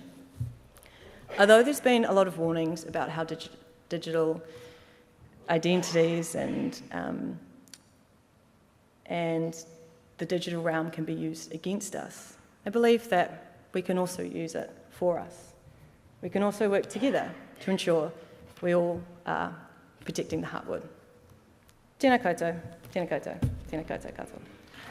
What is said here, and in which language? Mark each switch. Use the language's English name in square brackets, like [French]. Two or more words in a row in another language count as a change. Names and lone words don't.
[English] Although there's been a lot of warnings about how digital identities and the digital realm can be used against us, I believe that we can also use it for us. We can also work together to ensure we all are protecting the heartwood. [Māori] Tēnā koutou, tēnā koutou, tēnā koutou katoa.